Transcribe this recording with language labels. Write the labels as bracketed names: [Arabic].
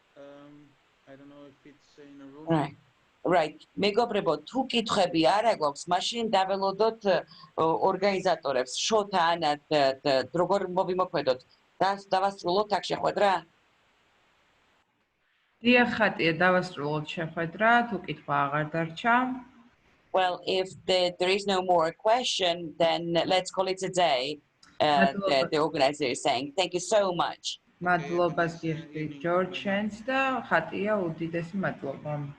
[English] I don't know if it's in a room. Right. [Georgian] მეგობრებო, თუ კითხვები არ აქვს, მაშინ დაველოდოთ ორგანიზატორებს. Shota, ანა, როგორ მოვიმოქმედოთ? დავასრულოთ აქ შეხვედრა? დიახ, ხატია, დავასრულოთ შეხვედრა, თუ კითხვა აღარ დარჩა. [English] Well, if there is no more question, then let's call it a day. The organizer is saying, thank you so much. [Georgian] მადლობას გიხდით ჯორჯს და ხატია უდიდესი მადლობა.